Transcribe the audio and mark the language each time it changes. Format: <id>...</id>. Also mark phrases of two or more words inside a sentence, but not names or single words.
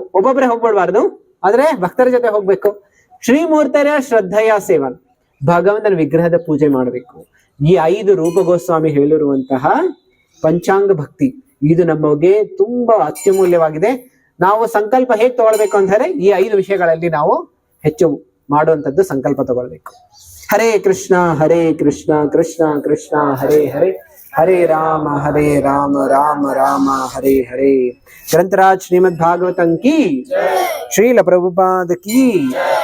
<kn>ಒಬ್ಬೊಬ್ಬರೇ ಹೋಗ್ಬಿಡ್ಬಾರ್ದು, ಆದ್ರೆ ಭಕ್ತರ ಜೊತೆ ಹೋಗ್ಬೇಕು. ಶ್ರೀಮೂರ್ತಿಯ ಶ್ರದ್ಧೆಯ ಸೇವನ್, ಭಗವಂತನ ವಿಗ್ರಹದ ಪೂಜೆ ಮಾಡಬೇಕು. ಈ 5 ರೂಪ ಗೋಸ್ವಾಮಿ ಹೇಳಿರುವಂತಹ ಪಂಚಾಂಗ ಭಕ್ತಿ, ಇದು ನಮಗೆ ತುಂಬಾ ಅತ್ಯಮೂಲ್ಯವಾಗಿದೆ. ನಾವು ಸಂಕಲ್ಪ ಹೇಗೆ ತಗೊಳ್ಬೇಕು ಅಂತ ಹೇಳಿದ್ರೆ, ಈ 5 ವಿಷಯಗಳಲ್ಲಿ ನಾವು ಹೆಚ್ಚು ಮಾಡುವಂತದ್ದು ಸಂಕಲ್ಪ ತಗೊಳ್ಬೇಕು. ಹರೇ ಕೃಷ್ಣ ಕೃಷ್ಣ ಕೃಷ್ಣ ಹರೇ ಹರೇ, ಹರೇ ರಾಮ ರಾಮ ರಾಮ ಹರೇ ಹರೇ. ಗ್ರಂಥರಾಜ್ ಶ್ರೀಮದ್ ಭಾಗವತಂ ಕಿ, ಶ್ರೀಲ ಪ್ರಭುಪಾದ ಕಿ.</kn>